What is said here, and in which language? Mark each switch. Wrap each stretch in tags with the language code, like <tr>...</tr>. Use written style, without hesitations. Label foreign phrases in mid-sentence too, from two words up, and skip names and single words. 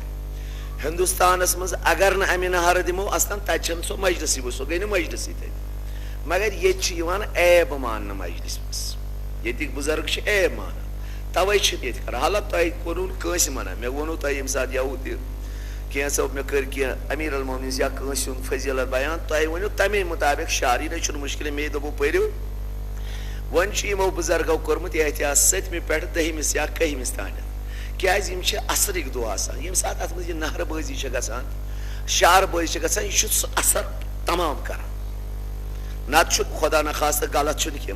<ks>ہندوستانس من اگر نہ امہ نہر دمو اصلاً تتہِ چھنہٕ سۄ مجلسٕے، سۄ گٔے نہٕ مجلسٕے تتہِ، مگر ییٚتہِ چھِ یِوان عیب ماننہٕ مجلس منٛز، ییٚتِکۍ بُزرگ چھِ عیب مانان، توے چھِ ییٚتہِ کران۔ حالانکہ تۄہہِ کوٚروٕ نہٕ کٲنٛسہِ منع، مےٚ ووٚنوٕ تۄہہِ ییٚمہِ ساتہٕ یوٕ تہِ کینٛژھو مےٚ کٔرۍ کینٛہہ امیر المومنیٖن یا کٲنٛسہِ ہُنٛد فضیلت بیان، تۄہہِ ؤنِو تمے مُطابق شعر، یہِ نَے چھُنہٕ مُشکِل، مے دوٚپوٕ پٔرِو۔ وۄنۍ چھُ یِمو بُزرگو کوٚرمُت احتیاط 7مہِ پٮ۪ٹھ 10مِس یا 11مِس تانٮ۪تھ، کیٛازِ یِم چھِ اثرٕکۍ دۄہ آسان۔ ییٚمہِ ساتہٕ اتھ منٛز یہِ نہرٕ بٲزی چھِ گژھان، شعر بٲزی چھِ گژھان، یہِ چھُ سُہ اثر تمام کران، نتہٕ چھُ خدا نخواستہٕ غلط چھُنہٕ کینٛہہ۔</ks>